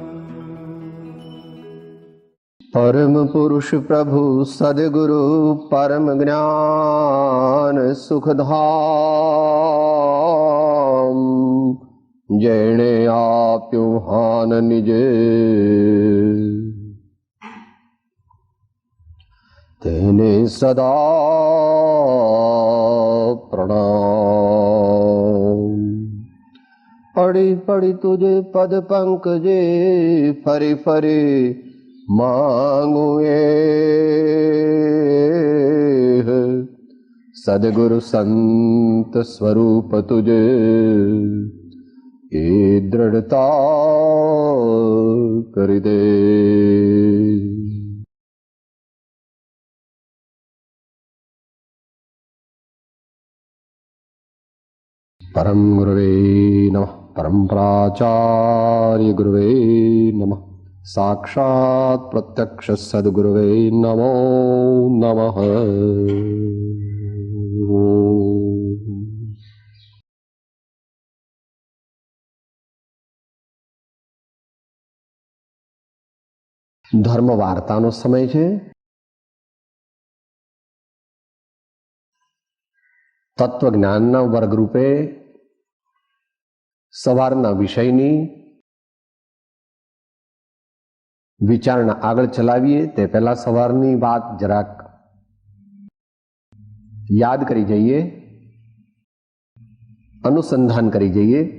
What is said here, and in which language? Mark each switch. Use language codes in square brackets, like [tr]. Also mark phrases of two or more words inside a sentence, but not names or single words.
[gu] પરમ પુરુષ પ્રભુ સદ્ગુરુ પરમ જ્ઞાન સુખધામ જેણે આપ્યો હાન નિજે તેને સદા પ્રણામ। પડી પડી તુઝે પદ પંકજે ફરે ફરે માંગૂ સદગુરુ સંત સ્વરૂપ તુઝે એ દૃઢતા કર દે। [sa] परम गुरुवे नमः। परम प्राचार्य गुरुवे नमः। साक्षात प्रत्यक्ष सद्गुरुवे नमो नमः। [gu] ધર્મ વાર્તાનો સમય છે। તત્વજ્ઞાનના વર્ગરૂપે સવારના વિષયની વિચારણા આગળ ચલાવીએ તે પહેલા સવારની વાત જરાક યાદ કરી જઈએ, અનુસંધાન કરી જઈએ।